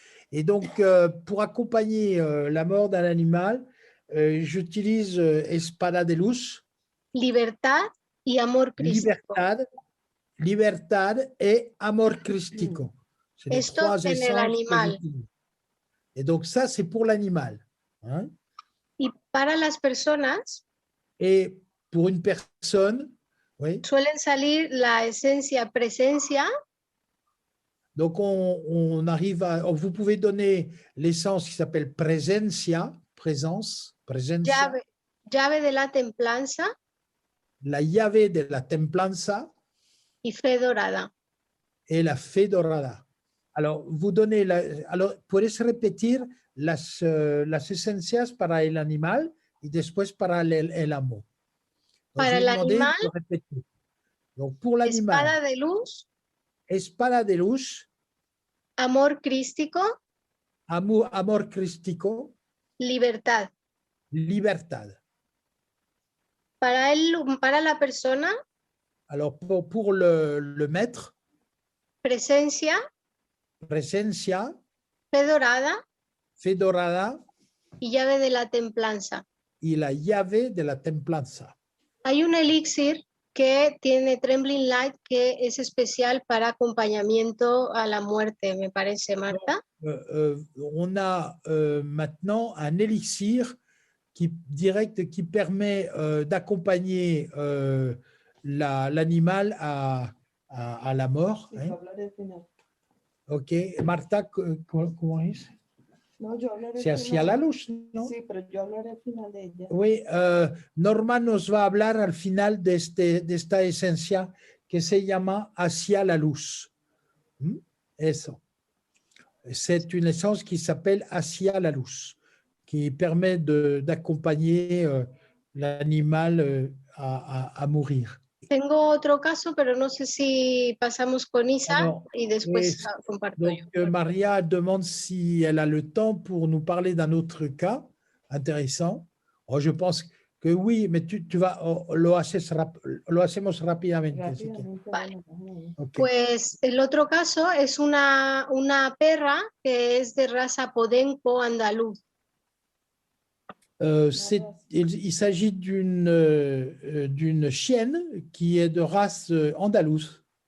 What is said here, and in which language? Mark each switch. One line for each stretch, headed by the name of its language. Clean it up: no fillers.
French: Et donc, pour accompagner la mort d'un animal, j'utilise espada de luz.
Spanish: Libertad y amor crístico.
French: Libertad et amor crístico. C'est les trois essences que j'utilise. Et donc, ça, c'est pour l'animal. Hein?
Spanish: Y para las personas,
French: et pour une personne, oui.
Spanish: Suelen salir la esencia presencia.
French: Donc, on arrive à... Vous pouvez donner l'essence qui s'appelle presencia, présence, presencia.
Spanish: Llave de la templanza. La llave de la templanza. Y fe dorada.
French: Et la fe dorada. Alors, vous donnez...
Spanish: Alors, ¿puedes repetir las esencias para el animal y después para el amo? Para el animal,
French: donc, pour l'animal,
Spanish: espada de luz, espada de luz, amor crístico, amor crístico, libertad. Libertad. Para la persona,
French: alors pour le maître,
Spanish: presencia, presencia, fe dorada y llave de la templanza. Y la llave de la templanza. Hay un elixir que tiene Trembling Light que es especial para acompañamiento a la muerte, me parece, Marta.
French: On a maintenant un élixir direct qui permet d'accompagner l'animal à la mort. Hein? Ok, Marta, comment est-ce?
Spanish: No, yo hablaré c'est hacia la luz, ¿no? Sí, pero yo hablaré al final de ella. Oui, Norma nos va a hablar al final de esta esencia que se llama hacia la luz. Eso.
French: C'est une essence qui s'appelle hacia la luz, qui permet d'accompagner l'animal à mourir.
Spanish: Tengo otro caso, pero no sé si pasamos con Isa y después comparto
French: donc,
Spanish: yo.
French: Maria demande si elle a le temps pour nous parler d'un autre cas intéressant. Oh, je pense que oui, mais tu vas,
Spanish: lo hacemos rápidamente. Vale. Okay. Pues el otro caso es una perra que es de raza podenco andaluz.
French: Il s'agit d'une chienne qui est de race andalouse.